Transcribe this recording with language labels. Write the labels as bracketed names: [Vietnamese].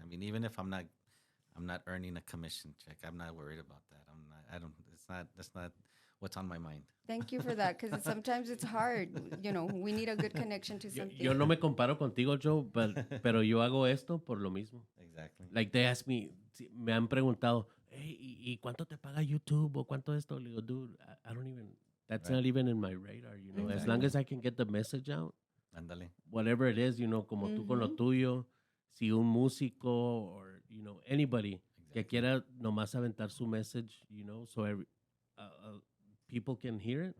[English] I mean, even if I'm not earning a commission check, I'm not worried about that. I'm not. I don't. It's not. That's not what's on my mind. Thank you for that, because sometimes it's hard. We need a good connection to something. [Spanish] Yo no me comparo contigo, Joe, pero yo hago esto por lo mismo. [English] Exactly. Like they ask me, [Spanish] me han preguntado, hey, ¿y cuánto te paga YouTube o cuánto esto? Le digo, [English] dude, I don't even, that's Right. not even in my radar, As long as I can get the message out, [Spanish] Ándale. [English] whatever it is, [Spanish] como tú con lo tuyo, si un músico [English] or, anybody [Spanish] que quiera nomás aventar su message, [English] so people can hear it,